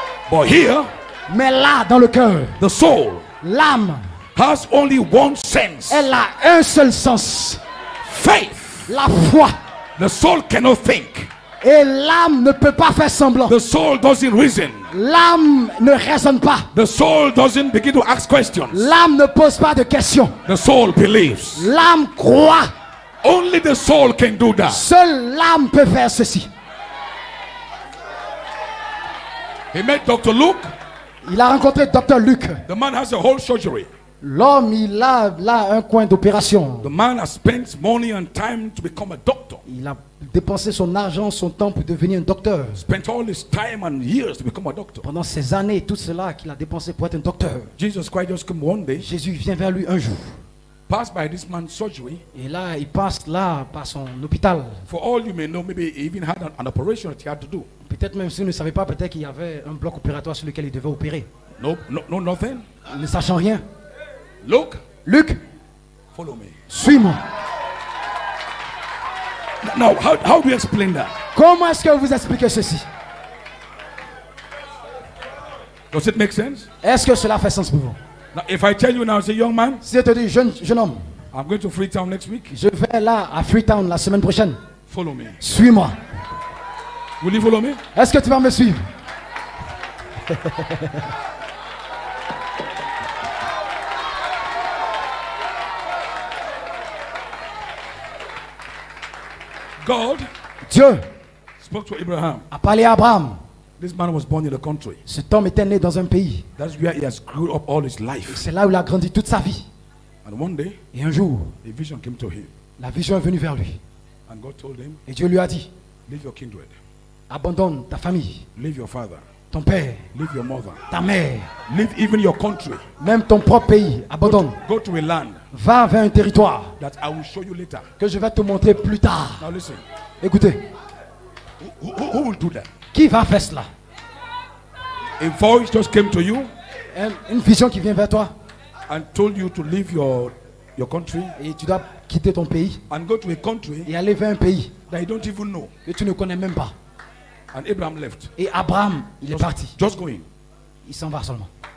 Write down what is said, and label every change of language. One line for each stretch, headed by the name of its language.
English: But here,
French: Mais là, dans le cœur,
English: the soul
French: l'âme,
English: has only one sense.
French: elle a un seul sens,
English: Faith.
French: la foi.
English: The soul cannot think.
French: Et l'âme ne peut pas faire semblant.
English: The soul doesn't reason.
French: L'âme ne raisonne pas.
English: The soul doesn't begin to ask questions.
French: L'âme ne pose pas de questions.
English: The soul believes.
French: L'âme croit.
English: Only the soul can do that.
French: Seule l'âme peut faire ceci.
English: He met Dr. Luke.
French: Il a rencontré Dr. Luc.
English: The man has a whole surgery.
French: L'homme, il a là un coin d'opération.
English: The man has spent money and time to become a doctor.
French: Il a dépensé son argent, son temps pour devenir un docteur.
English: Spent all his time and years to become a doctor.
French: Pendant ces années, tout cela qu'il a dépensé pour être un docteur.
English: Jesus Christ just came one day,
French: Jésus vient vers lui un jour.
English: passed by this man's surgery.
French: Et là, il passe là par son hôpital.
English: For all you may know, maybe he even had an operation that he had to do.
French: Peut-être même si vous ne savez pas, peut-être qu'il y avait un bloc opératoire sur lequel il devait opérer.
English: No, nothing.
French: Ne sachant rien.
English: Look,
French: Luc,
English: follow me.
French: suis-moi.
English: Now, how do you explain that?
French: Comment est-ce que vous expliquez ceci?
English: Does it make sense?
French: Est-ce que cela fait sens pour vous?
English: Now, if I tell you now, say, young man,
French: Si je te dis, jeune homme,
English: I'm going to Freetown next week.
French: je vais là à Freetown la semaine prochaine.
English: Follow me.
French: Suis-moi.
English: Will you follow me?
French: Est-ce que tu vas me suivre?
English: God
French: Dieu
English: spoke to Abraham.
French: a parlé à Abraham.
English: This man was born in the country.
French: Cet homme était né dans un pays.
English: That's where he has grew up all his life.
French: C'est là où il a grandi toute sa vie.
English: And one day,
French: Et un jour,
English: a vision came to him.
French: la vision est venue vers lui.
English: And God told him,
French: Et Dieu lui a dit,
English: leave your kindred.
French: abandonne ta famille,
English: Leave your father.
French: ton père,
English: Leave your mother.
French: ta mère,
English: Leave even your country.
French: même ton propre pays. Abandonne.
English: Go to a land
French: Va vers un territoire
English: that I will show you later.
French: que je vais te montrer plus tard.
English: Now listen.
French: Écoutez,
English: Who will do that?
French: qui va faire cela?
English: A voice just came to you
French: Une vision qui vient vers toi
English: and told you to leave your country
French: et tu dois quitter ton pays
English: and go to a country
French: et aller vers un pays
English: that you don't even know.
French: que tu ne connais même pas.
English: And Abraham left.
French: Et Abraham, il est parti.
English: Just going.
French: Il s'en va seulement.